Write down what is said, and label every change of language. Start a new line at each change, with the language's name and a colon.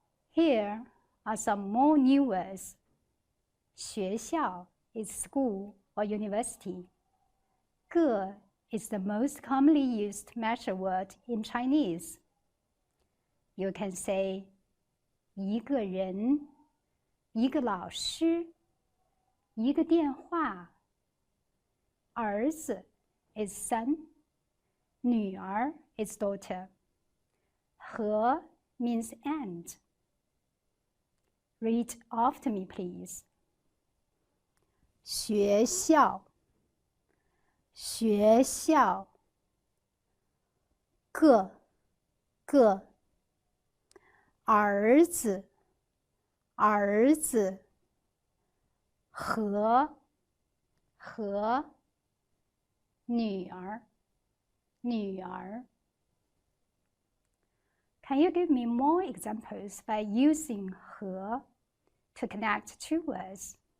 English: Here are some more new words. 学校 is school or university. 个 is the most commonly used measure word in Chinese. You can say
Chinese: 一个人，一个老师，一个电话。
English: 儿子 is son. 女儿 is daughter. 和 means and. Read after me, please.
Chinese: 学校，学校，个，儿子，儿子，和，女儿，女儿。
English: Can you give me more examples by using 和 to connect two words?